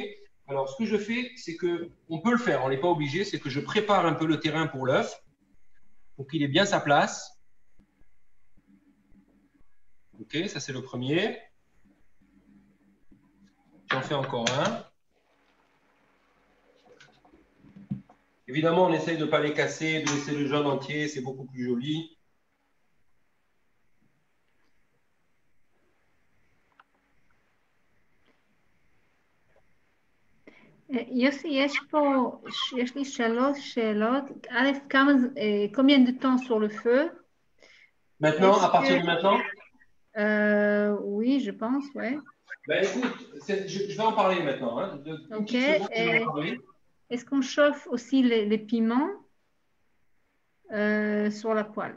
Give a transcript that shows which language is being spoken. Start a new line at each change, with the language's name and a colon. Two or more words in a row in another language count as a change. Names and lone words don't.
French: Alors, ce que je fais, c'est que on peut le faire, on n'est pas obligé, c'est que je prépare un peu le terrain pour l'œuf, pour qu'il ait bien sa place. Ok, ça c'est le premier. J'en fais encore un. Évidemment, on essaye de ne pas les casser, de laisser le jaune entier, c'est beaucoup plus joli.
Hebrew: יוסי, יש לי 3 שאלות.
French: א', combien de temps sur le feu? Maintenant, à partir de maintenant? Oui, je pense, ouais. Ben, écoute, je vais en parler maintenant. Hein. Ok. Est-ce qu'on chauffe aussi les piments sur la poêle?